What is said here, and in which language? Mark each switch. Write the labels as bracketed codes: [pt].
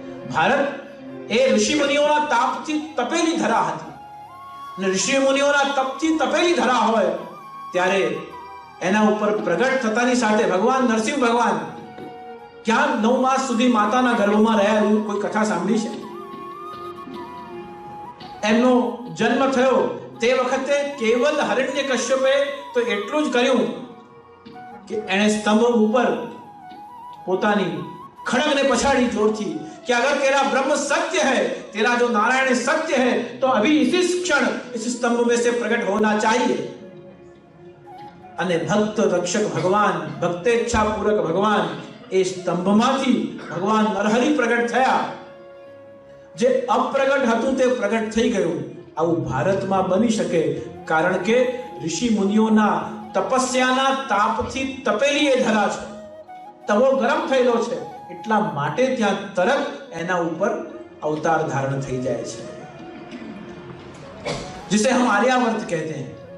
[gu] ભારત એ ઋષિ મુનિઓના તાપથી તપેલી ધરા હતી, અને ઋષિ મુનિઓના તપથી તપેલી ધરા હોય ત્યારે એના ઉપર પ્રગટ થતાની સાથે ભગવાન નરસિંહ ભગવાન ક્યાં 9 માસ સુધી માતાના ગર્ભમાં રહ્યા એવું કોઈ કથા સાંભળી છે? એમનો જન્મ થયો તે વખતે કેવલ હિરણ્યકશ્યપે તો એટલું જ કર્યું કે એણે સ્તંભ ઉપર પોતાની ખડગને પછાડી જોરથી [hi] कि अगर तेरा ब्रह्म सत्य है, तेरा जो नारायण सत्य है, तो अभी इसी क्षण इस स्तंभ में से प्रकट होना चाहिए. [gu] અને ભક્ત રક્ષક ભગવાન, ભક્તેચ્છા પૂરક ભગવાન એ સ્તંભમાંથી ભગવાન નરહરિ પ્રગટ થયા. જે અપ્રગટ હતું તે પ્રગટ થઈ ગયું. આવું ભારતમાં બની શકે કારણ કે ઋષિ મુનિઓના તપસ્યાના તાપથી તપેલી એ ધરા છે, તવો ગરમ થયેલો છે, એટલા માટે ત્યાં તરત એના ઉપર અવતાર ધારણ થઈ જાય છે, [hi] जिसे हम आर्यावर्त कहते हैं.